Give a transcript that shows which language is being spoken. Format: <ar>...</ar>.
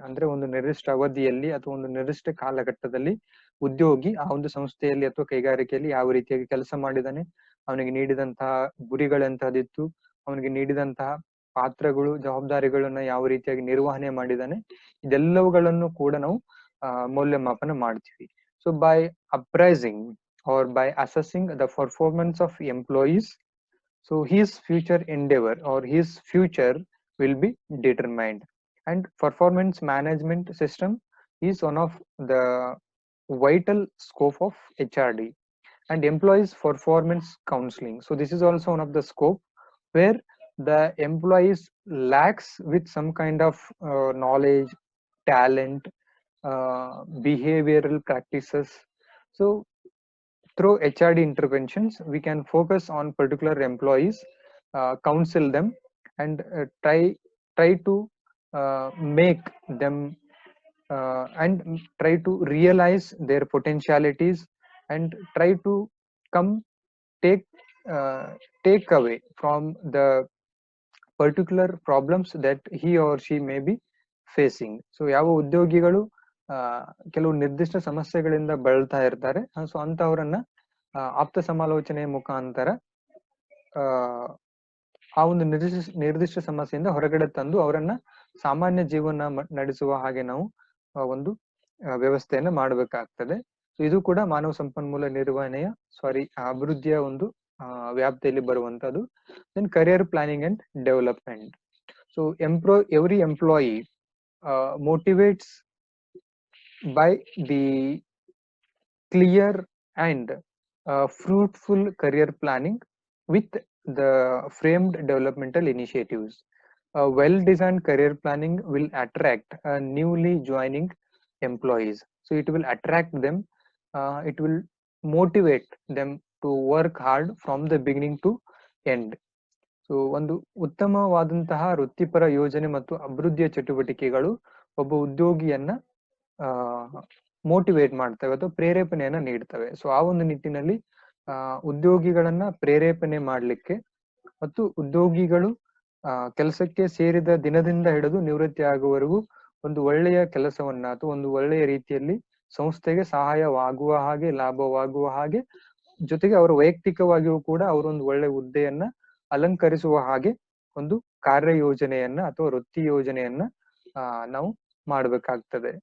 <kn>ಅಂದ್ರೆ ಒಂದು ನಿರ್ದಿಷ್ಟ ಅವಧಿಯಲ್ಲಿ ಅಥವಾ ಒಂದು ನಿರ್ದಿಷ್ಟ ಕಾಲಘಟ್ಟದಲ್ಲಿ ಉದ್ಯೋಗಿ ಆ ಒಂದು ಸಂಸ್ಥೆಯಲ್ಲಿ ಅಥವಾ ಕೈಗಾರಿಕೆಯಲ್ಲಿ ಯಾವ ರೀತಿಯಾಗಿ ಕೆಲಸ ಮಾಡಿದಾನೆ, ಅವನಿಗೆ ನೀಡಿದಂತಹ ಗುರಿಗಳೆಂತಹದಿತ್ತು, ಅವನಿಗೆ ನೀಡಿದಂತಹ ಪಾತ್ರಗಳು, ಜವಾಬ್ದಾರಿಗಳನ್ನ ಯಾವ ರೀತಿಯಾಗಿ ನಿರ್ವಹಣೆ ಮಾಡಿದಾನೆ, ಇದೆಲ್ಲವುಗಳನ್ನು ಕೂಡ ನಾವು ಮೌಲ್ಯಮಾಪನ ಮಾಡ್ತೀವಿ.</kn> <en>So by appraising or by assessing the performance of employees, so his future endeavor or his future will be determined. And performance management system is one of the vital scope of HRD. And employees performance counseling, so this is also one of the scope where the employees lacks with some kind of knowledge, talent, behavioral practices. So through HRD interventions, we can focus on particular employees, counsel them, and try to make them and try to realize their potentialities, and try to come take away from the particular problems that he or she may be facing.</en> <kn>So ಯಾವ ಉದ್ಯೋಗಿಗಳು ಕೆಲವು ನಿರ್ದಿಷ್ಟ ಸಮಸ್ಯೆಗಳಿಂದ ಬಳಲ್ತಾ ಇರ್ತಾರೆ, so ಅಂತವರನ್ನ ಆಪ್ತ ಸಮಾಲೋಚನೆಯ ಮುಖಾಂತರ ಆ ಒಂದು ನಿರ್ದಿಷ್ಟ ಸಮಸ್ಯೆಯಿಂದ ಹೊರಗಡೆ ತಂದು ಅವರನ್ನ ಸಾಮಾನ್ಯ ಜೀವನ ನಡೆಸುವ ಹಾಗೆ ನಾವು ಒಂದು ವ್ಯವಸ್ಥೆಯನ್ನ ಮಾಡಬೇಕಾಗ್ತದೆ. ಇದು ಕೂಡ ಮಾನವ ಸಂಪನ್ಮೂಲ ನಿರ್ವಹಣೆಯ ಅಭಿವೃದ್ಧಿಯ ಒಂದು ವ್ಯಾಪ್ತಿಯಲ್ಲಿ ಬರುವಂತದ್ದು.</kn> <en>Then career planning and development. So every employee motivates by the clear and fruitful career planning with the framed developmental initiatives. A well-designed career planning will attract newly joining employees. So it will attract them, it will motivate them to work hard from the beginning to end.</en> <kn>So ಒಂದು ಉತ್ತಮವಾದಂತಹ ವೃತ್ತಿಪರ ಯೋಜನೆ ಮತ್ತು ಅಭಿವೃದ್ಧಿಯ ಚಟುವಟಿಕೆಗಳು ಒಬ್ಬ ಉದ್ಯೋಗಿಯನ್ನ motivate ಮಾಡ್ತವೆ ಅಥವಾ ಪ್ರೇರೇಪಣೆಯನ್ನ ನೀಡ್ತವೆ. ಸೊ ಆ ಒಂದು ನಿಟ್ಟಿನಲ್ಲಿ ಉದ್ಯೋಗಿಗಳನ್ನ ಪ್ರೇರೇಪಣೆ ಮಾಡಲಿಕ್ಕೆ ಮತ್ತು ಉದ್ಯೋಗಿಗಳು ಕೆಲಸಕ್ಕೆ ಸೇರಿದ ದಿನದಿಂದ ಹಿಡಿದು ನಿವೃತ್ತಿ ಆಗುವವರೆಗೂ ಒಂದು ಒಳ್ಳೆಯ ಕೆಲಸವನ್ನ ಅಥವಾ ಒಂದು ಒಳ್ಳೆಯ ರೀತಿಯಲ್ಲಿ ಸಂಸ್ಥೆಗೆ ಸಹಾಯವಾಗುವ ಹಾಗೆ, ಲಾಭವಾಗುವ ಹಾಗೆ, ಜೊತೆಗೆ ಅವರ ವೈಯಕ್ತಿಕವಾಗಿಯೂ ಕೂಡ ಅವರೊಂದು ಒಳ್ಳೆ ಹುದ್ದೆಯನ್ನ ಅಲಂಕರಿಸುವ ಹಾಗೆ ಒಂದು ಕಾರ್ಯ ಯೋಜನೆಯನ್ನ ಅಥವಾ ವೃತ್ತಿ ಯೋಜನೆಯನ್ನ ನಾವು ಮಾಡಬೇಕಾಗ್ತದೆ.</kn>